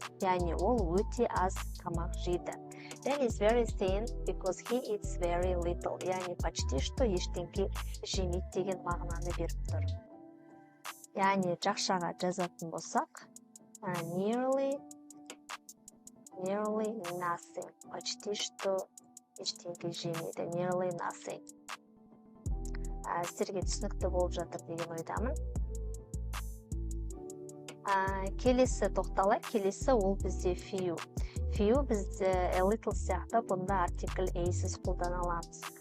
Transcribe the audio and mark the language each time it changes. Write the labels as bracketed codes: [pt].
[kk] Яғни ол өте аз тамақ жейді. [en] Dan is very thin because he eats very little. [kk] Яғни [ru] почти что [kk] ештеңке жемейді деген мағынаны беріп тұр. Яғни жақшаға жазатын болсақ, [en] nearly nothing. [ru] Почти что [kk] ештеңке жемейді. [en] Nearly nothing. [kk] Сіздерге түсінікті болып жатыр деген ойдамын. Келесі тоқталайық. Келесі ол бізде few. Few бізде a little сияқты, бұнда артикль a-сіз қолдана аламыз.